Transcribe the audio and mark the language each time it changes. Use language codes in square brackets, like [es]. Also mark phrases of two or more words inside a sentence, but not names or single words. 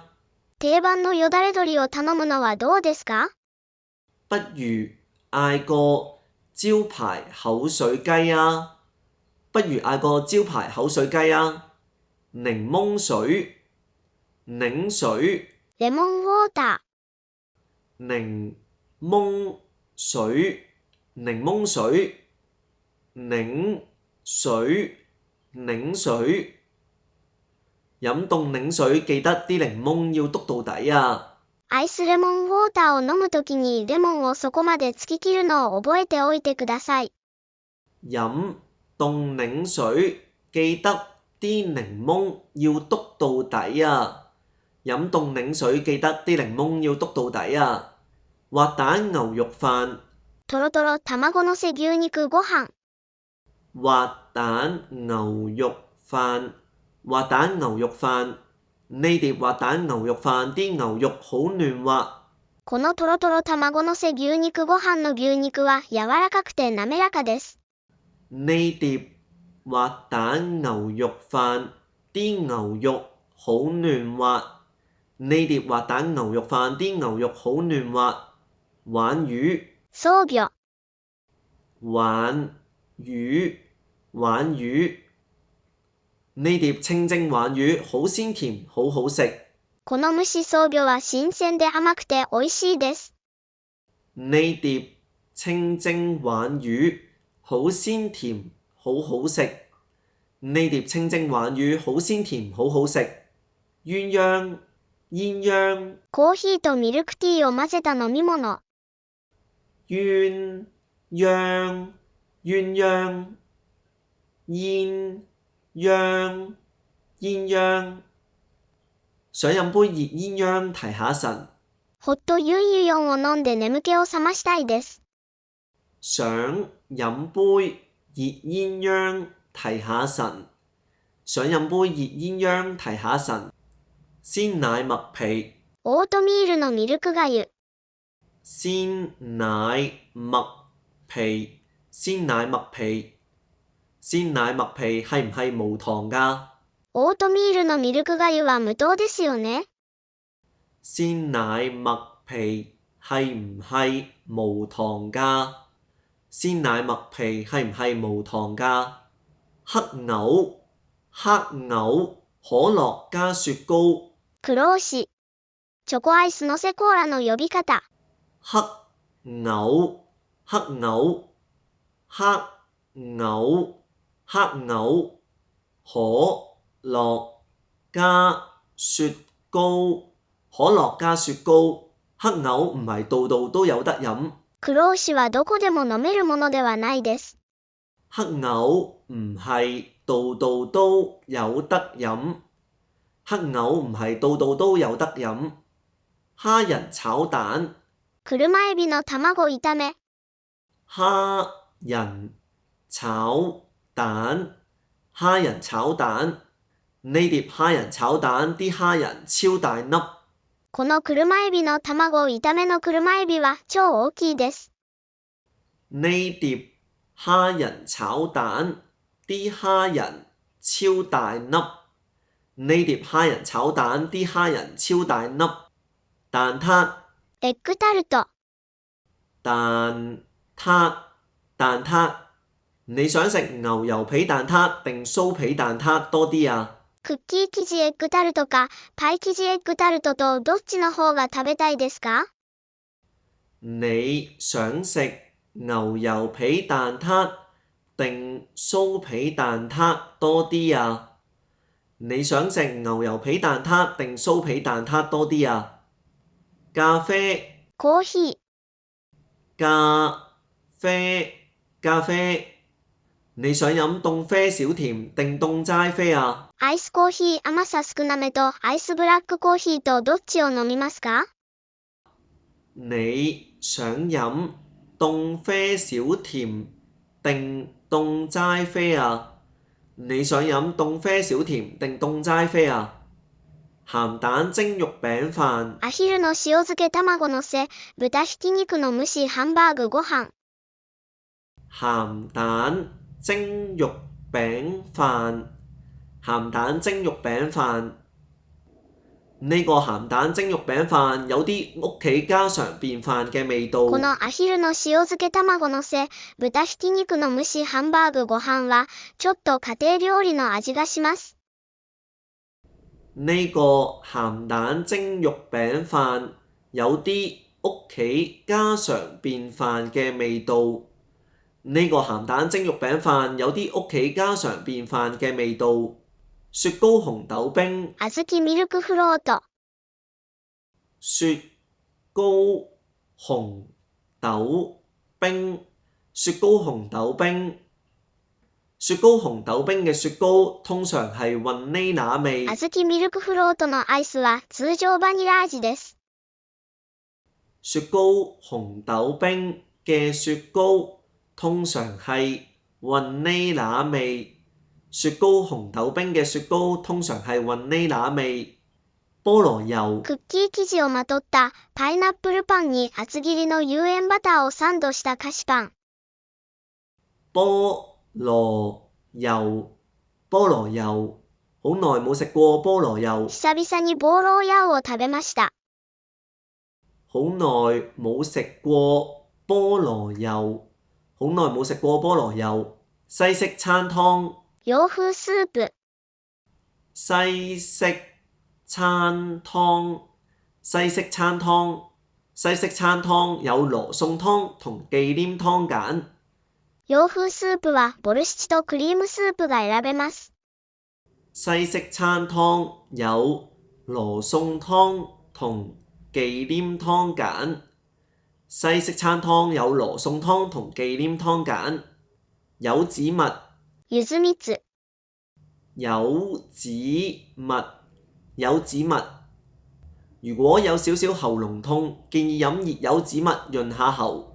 [ja] 定番のよだれ鶏を頼むのはどうですか？ [yue] 不如嗌個招牌口水雞啊！不如嗌個招牌口水雞啊！檸檬水、檸水、 [ja] レモンウォータ [yue] 檸檬水、檸檬水、檸水、檸水。飲凍檸水記得啲檸檬要篤到底啊！ー。 [ja] アイスレモンウォーターを飲むときにレモンをそこまで突き切るのを覚えておいてください。 [yue] 飲凍檸水記得啲檸檬要篤到底啊！飲凍檸水記得啲檸檬要篤到底啊！滑蛋牛肉飯、 [ja] トロトロ卵のせ牛肉ご飯。 [yue] 滑蛋牛肉飯、滑蛋牛肉飯。呢碟滑蛋牛肉飯啲牛肉好嫩滑。 [ja] このトロトロ卵のせ牛肉ご飯の牛肉は柔らかくて滑らかです。 [yue] 呢碟滑蛋牛肉飯啲牛肉好嫩滑。呢碟滑蛋牛肉飯啲牛肉好嫩滑。鯇魚、 [ja] ソービョ。 [yue] 鯇魚、鯇魚。呢碟清蒸鯇魚好鮮甜，好好食。 [ja] この蒸しソービョは新鮮で甘くて美味しいです。 [yue] 呢碟清蒸鯇魚好鮮甜，好好食。呢碟清蒸鯇魚好鮮甜，好好食。鴛鴦、鴛鴦、 [ja] コーヒーとミルクティーを混ぜた飲み物。 [yue] 鴛鴦、鴛鴦、鴛鴦、鴛鴦。想飲杯熱鴛鴦提下神。 [ja] ホットユンユヨンを飲んで眠気を覚ましたいです。 [yue] 想飲杯熱鴛鴦提下神。想飲杯熱鴛鴦提下神。鮮奶麥皮、 [ja] オートミールのミルクがゆ。 [yue] 鮮奶麥皮、鮮奶麥皮。鮮奶麥皮係唔係無糖㗎？ [ja] オートミールのミルクがゆは無糖ですよね。 [yue] 鮮奶麥皮係唔係無糖㗎？鮮奶麥皮係唔係無糖㗎？黑牛、黑牛、可樂加雪糕。 [ja] クローシ。チョコアイスのせコーラの呼び方。 [yue] 黑牛、黑牛、黑牛、黑牛。可樂加雪糕。可樂加雪糕。黑牛唔係度度都有得飲。 [ja] クローシはどこでも飲めるものではないです。 [yue] 黑牛唔係度度都有得飲。黑牛唔係度度都有得飲。蝦仁炒蛋。 [ja] 車エビの卵炒め。 [yue] 蝦仁炒蛋，蝦仁炒蛋。呢碟蝦仁炒蛋啲蝦仁超大粒。 [ja] この車エビの卵炒めの車エビは超大きいです。 [yue] 呢碟蝦仁炒蛋啲蝦仁超大粒。呢碟蝦仁炒蛋啲蝦仁超大粒。蛋撻。 [ja] エッグタルト。 [yue] 蛋撻。你想食牛油皮蛋撻定酥皮蛋撻多啲啊？ [ja] クッキー生地エッグタルトか、パイ生地エッグタルトとどっちの方が食べたいですか？ [yue] 你想食牛油皮蛋撻定酥皮蛋撻多啲啊？你想食牛油皮蛋撻定酥皮蛋撻多啲啊？咖啡。 [ja] コーヒー。 [yue] 咖啡。你想飲凍啡少甜定凍齋啡啊？ [ja] アイスコーヒー甘さ少なめとアイスブラックコーヒーとどっちを飲みますか？ [yue] 你想飲凍啡少甜定凍齋啡啊？你想飲凍啡少甜定凍齋啡啊？鹹蛋蒸肉餅飯。 [ja] アヒルの塩漬け卵のせ、豚ひき肉の蒸しハンバーグご飯。 [yue] 鹹蛋蒸肉餅飯。鹹蛋蒸肉餅飯。呢個鹹蛋蒸肉餅飯有啲屋企家常便飯嘅味道。 [ja] このアヒルの塩漬け卵のせ、豚ひき肉の蒸しハンバーグご飯は、ちょっと家庭料理の味がします。 [yue] 呢個鹹蛋蒸肉餅飯有啲屋企家常便飯嘅味道。呢個鹹蛋蒸肉餅飯有啲屋企家常便飯嘅味道。雪糕紅豆冰。 [ja] 小豆ミルクフロート。 [yue] 雪糕紅豆冰。雪糕紅豆冰。雪糕紅豆冰嘅雪糕通常係雲呢拿味。 [ja] 小豆ミルクフロートのアイスは通常バニラ味です。 [yue] 雪糕紅豆冰嘅雪糕通常係雲呢拿味。雪糕紅豆冰嘅雪糕通常係雲呢拿味。菠蘿油。 [ja] クッキー生地をまとったパイナップルパンに厚切りの有塩バターをサンドした菓子パン。 [yue] 菠蘿油。好耐冇食過菠蘿油。 [ja] 久々にボーローヤオを食べました。 [yue] 好耐冇食過菠蘿油。西式餐湯。 [ja] 洋風スープ。 [yue] 西式餐湯有羅宋湯同忌廉湯揀。 [ja] 洋風スープはボルシチとクリームスープが選べます。 [yue] 西式餐湯有羅宋湯同忌廉湯揀。西式餐湯有羅宋湯同忌廉湯揀。柚子蜜。 [ja] 柚子蜜。 [yue] 如果有少少喉嚨痛，建議飲熱柚子蜜潤下喉。